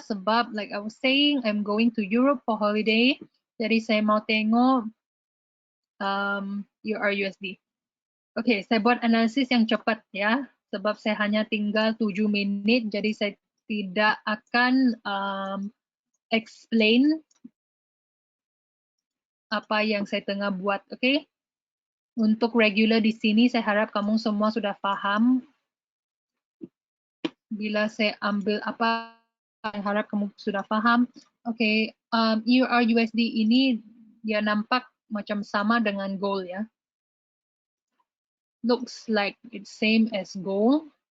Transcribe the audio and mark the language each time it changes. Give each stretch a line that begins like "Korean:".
Malay: Sebab
English: like I was saying, I'm going to Europe for holiday.
Malay: Jadi saya mau tengok EURUSD. Okay, saya buat analisis yang cepat ya. Sebab saya hanya tinggal 7 menit, jadi saya tidak akan explain apa yang saya tengah buat. Okay? Untuk regular di sini, saya harap kamu semua sudah paham. Bila saya ambil apa, saya harap kamu sudah paham. Oke, EURUSD ini dia nampak macam sama dengan gold ya.
English: Looks like it's same as gold.